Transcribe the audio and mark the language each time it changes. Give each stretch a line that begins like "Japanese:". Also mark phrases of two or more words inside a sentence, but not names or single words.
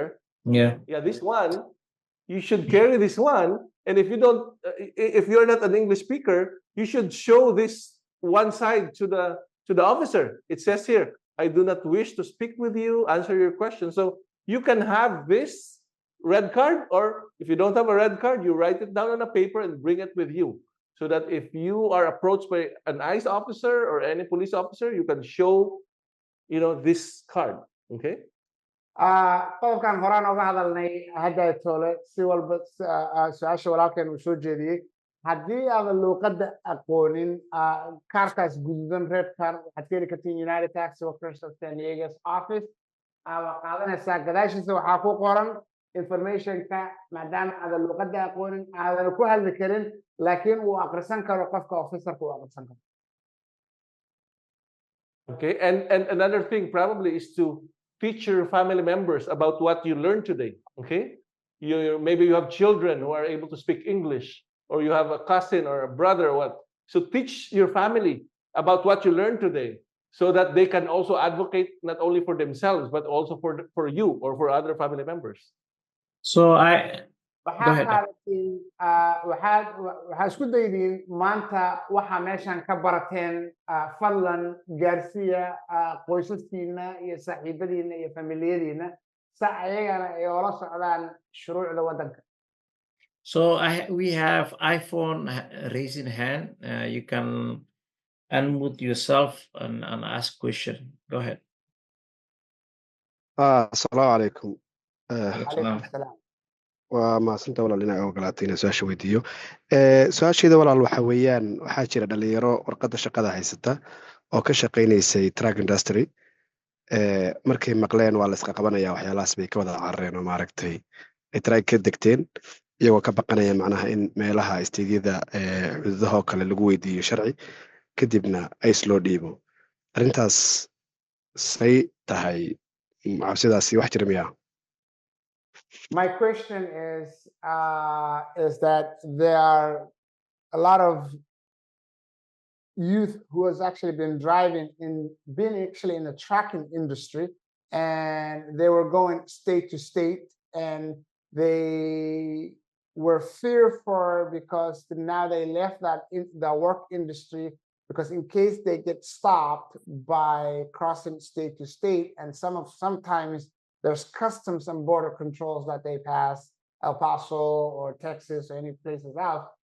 English: Yeah, this one, you should carry this one. And if you're not an English speaker, you should show this one side to the officer. It says here, I do not wish to speak with you, answer your question. So you can have this red card, or if you don't have a red card, you write it down on a paper and bring it with you. So that if you are approached by an ICE officer or any police officer, you can show, this card. Okay?
Somali: qodobkan horaan oga hadalnay hadda toole si walba su-aasha walaalkeen uu soo jeediyey haddii aadan luuqadda aqoonin kaarkaas guduudan
English: red card
Somali: waxaad ka heli kartiin United Taxi Workers of San Diego's office waa qaadanaysaa gadaashiisa waxaa ku qoran information-ka maadaama aadan luuqadda aqoonin aadan ku hadli karin laakiin uu aqrisan karo qofka officerka uu aqrisan karo.
English: Okay, and another thing probably is to teach your family members about what you learned today. Okay, maybe you have children who are able to speak English, or you have a cousin or a brother or what. So teach your family about what you learned today, so that they can also advocate not only for themselves but also for you or for other family members. So
Somali: waxaa
English: ahead.
Somali: qaadatiin waxaa isku daydiin maanta waxaa meeshan ka barateen fadlan gaarsiiya qoysaskiina iyo saaxiibadiina iyo familiyadiina si ayagana ay oola socdaan shuruucda waddanka.
English: So we have iPhone raising hand. You can unmute yourself and ask question. Go ahead.
Arabic: السلام عليكم عليكم السلام.
Somali: waa mahadsantaa walaal inaa ogolaatay inaan su-aasha weydiiyo su-aasheeda walaal waxa weeyaan waxaa jira dhalinyaro warqadda shaqada haysata oo ka shaqaynaysay
English: truck industry
Somali: markay maqleen waa la isqa qabanaya waxyaalahaas bay ka wada carareen oo maaragtay ay truck ka degteen iyagoo ka baqanaya macnaha in meelaha isteydyada xuduudahoo kale lagu weydiiyo sharci kadibna ice loo dhiibo arrintaas say tahay cabsidaasi wax jira miyaa?
English: My question is that there are a lot of youth who has actually been in the trucking industry, and they were going state to state, and they were fearful because now they left the work industry because in case they get stopped by crossing state to state, and sometimes there's customs and border controls that they pass, El Paso or Texas or any places else.